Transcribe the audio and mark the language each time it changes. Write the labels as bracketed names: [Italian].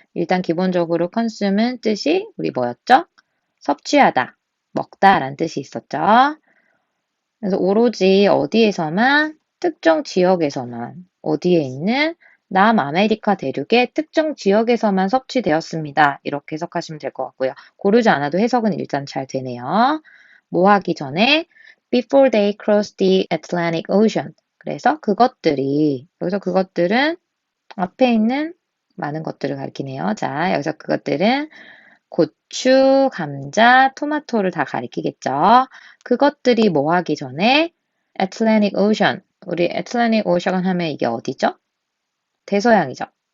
[Korean] 일단 기본적으로 consume은 뜻이 우리 뭐였죠? 섭취하다, 먹다 라는 뜻이 있었죠. 그래서 오로지 어디에서만 특정 지역에서만 어디에 있는 남아메리카 대륙의 특정 지역에서만 섭취되었습니다. 이렇게 해석하시면 될 것 같고요. 고르지 않아도 해석은 일단 잘 되네요. [English] 뭐 하기 전에 before they crossed the Atlantic Ocean. [Korean] 그래서 그것들이 여기서 그것들은 앞에 있는 많은 것들을 가리키네요. 자, 여기서 그것들은 고추, 감자, 토마토를 다 가리키겠죠. 그것들이 뭐 하기 전에 Atlantic Ocean. 우리 Atlantic Ocean 하면 이게 어디죠? 대서양이죠.